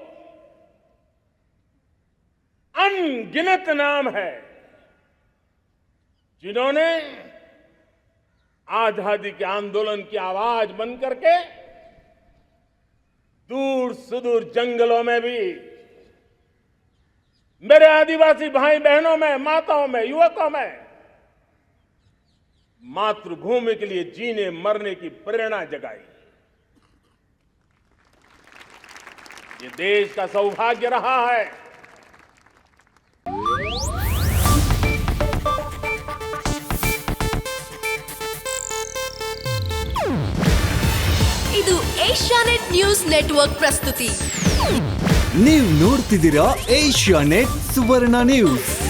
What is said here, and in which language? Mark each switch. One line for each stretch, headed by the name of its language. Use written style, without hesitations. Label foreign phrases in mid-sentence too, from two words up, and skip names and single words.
Hindi: अनगिनत नाम है जिन्होंने आजादी के आंदोलन की आवाज बन करके दूर सुदूर जंगलों में भी मेरे आदिवासी भाई बहनों में, माताओं में, युवकों में मातृभूमि के लिए जीने मरने की प्रेरणा जगाई। ये देश का सौभाग्य रहा है।
Kannada: ಇದು ಏಷ್ಯಾನೆಟ್ ನ್ಯೂಸ್ ನೆಟ್ವರ್ಕ್ ಪ್ರಸ್ತುತಿ. ನೀವು ನೋಡ್ತಿದ್ದೀರಾ ಏಷ್ಯಾನೆಟ್ ಸುವರ್ಣ ನ್ಯೂಸ್.